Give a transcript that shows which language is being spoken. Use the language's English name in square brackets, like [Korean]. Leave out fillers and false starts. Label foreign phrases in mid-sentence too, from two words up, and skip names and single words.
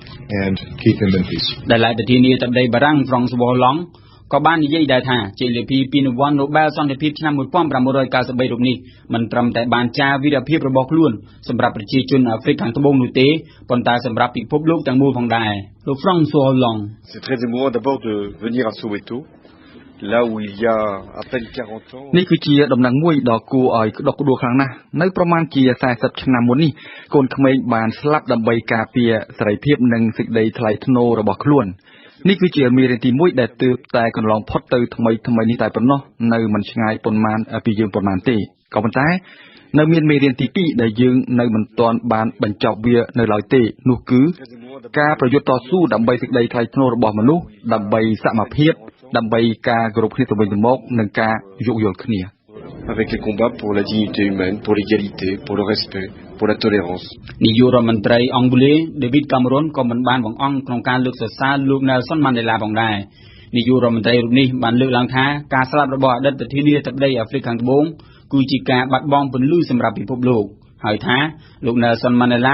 [Khmer] ដែលប្រធានាធិបតីបារាំង François Hollande ក៏បាននិយាយដែរថាជ័យលាភីពីរង្វាន់ Nobel សន្តិភាពឆ្នាំ 1993 រូបនេះមិនត្រឹមតែបានចារវីរភាពរបស់ខ្លួនសម្រាប់ប្រជាជនអាហ្វ្រិកខាងត្បូងនោះទេប៉ុន្តែសម្រាប់ពិភពលោកទាំងមូលផងដែរលោក François Hollande [French] C'est très émouvant d'abord de venir à Soweto là où il y a à peine 40 ans [Khmer] នេះគឺជាដំណឹងមួយដ៏គួរឲ្យក្តុកក្តួលខ្លាំងណាស់នៅប្រមាណជា40ឆ្នាំមុននេះកូនក្មេងបានស្លាប់ដើម្បីការពារសេរីភាពនិងសេចក្តីថ្លៃថ្នូររបស់ខ្លួននេះ គឺជាមេរៀនទី1ដែលទើបតែកន្លងផុតទៅថ្មីនេះតែប៉ុណ្ណោះនៅមិនឆ្ងាយប៉ុន្មានពីយើងប៉ុន្មានទេក៏ប៉ុន្តែនៅមានមេរៀនទី2ដែលយើងនៅមិនទាន់បានបញ្ចប់វានៅឡើយទេនោះគឺការប្រយុទ្ធតស៊ូដើម្បីសេចក្តីថ្លៃថ្នូររបស់មនុស្សដើម្បីសមភាពដើម្បីការគោរពគ្នាទៅវិញទៅមកនិងការយោគយល់គ្នា [French] avec les combats pour la dignité humaine, pour l'égalité, pour le respect, pour la tolérance. [Khmer] នាយករដ្ឋមន្ត្រីអង់គ្លេស David Cameron ក៏មិនបានបង្អង់ក្នុងការលើកសរសើរលោក Nelson Mandela ផងដែរនាយករដ្ឋមន្ត្រីរូបនេះបានលើកឡើងថាការស្លាប់របស់អតីតប្រធានាធិបតីអាហ្វ្រិកខាងត្បូងគឺជាការបាត់បង់ពន្លឺសម្រាប់ពិភពលោកហើយថាលោក Nelson Mandela